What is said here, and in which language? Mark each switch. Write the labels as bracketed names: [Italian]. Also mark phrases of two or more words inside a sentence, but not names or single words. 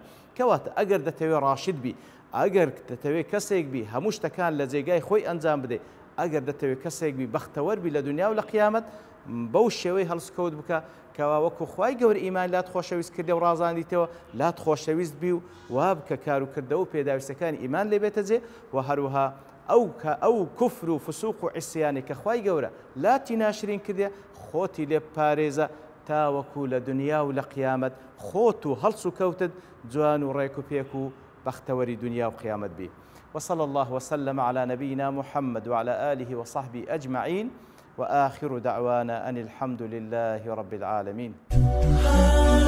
[Central Kurdish] کەواتە ئەگەر دەتەوێت ڕاشد بی، ئەگەر دەتەوێت کەسێک بی هەموو شتەکان لە جێگای خۆی ئەنجام بدەیت، ئەگەر دەتەوێت کەسێک بی بەختەوەر بی لە دنیا و لە قیامەت، بەو شێوەی هەڵسکەوت بکە کەوا وەکو خوای گەورە ئیمان لات خۆشەویست کردێ و ڕازاندیتەوە، لات خۆشەویست بی و وا بکە کار و کردەوە و پێداویستەکانی ئیمان لێ بێتە جێ، و هەروەها ئەو کوفر و فسوق و عیسیانی کە خوای گەورە لاتی ناشرین کردێ، خۆتی لێ پارێزە تاوەکو لە دنیا و لە قیامەت خۆت و هەڵس و کەوتت جوان و ڕێک و پێک و بەختەوەری دنیا و قیامەت بی. [Arabic] وصلى الله وسلم على نبينا محمد وعلى آله وصحبه أجمعين، وآخر دعوانا أن الحمد لله رب العالمين.